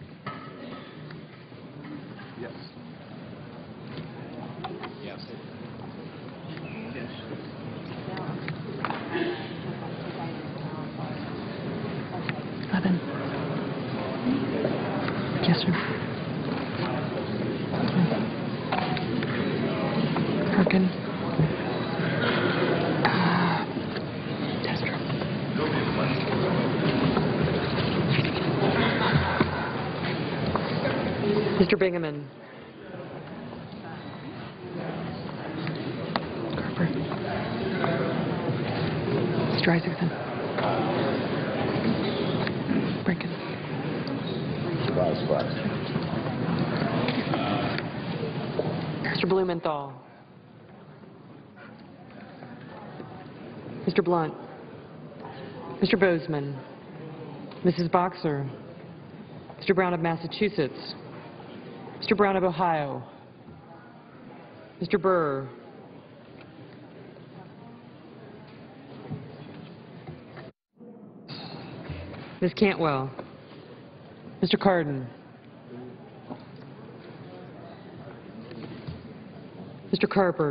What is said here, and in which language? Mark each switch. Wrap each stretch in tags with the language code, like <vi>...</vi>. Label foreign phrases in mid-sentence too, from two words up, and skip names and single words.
<en>Yes. Yes. Yes, sir. Harkin. Mr. Bingaman. Carper. Mr. Isaacson. Brinken. Mr. Blumenthal. Mr. Blunt. Mr. Bozeman. Mrs. Boxer. Mr. Brown of Massachusetts. Mr. Brown of Ohio. Mr. Burr. Ms. Cantwell. Mr. Cardin. Mr. Carper.</en>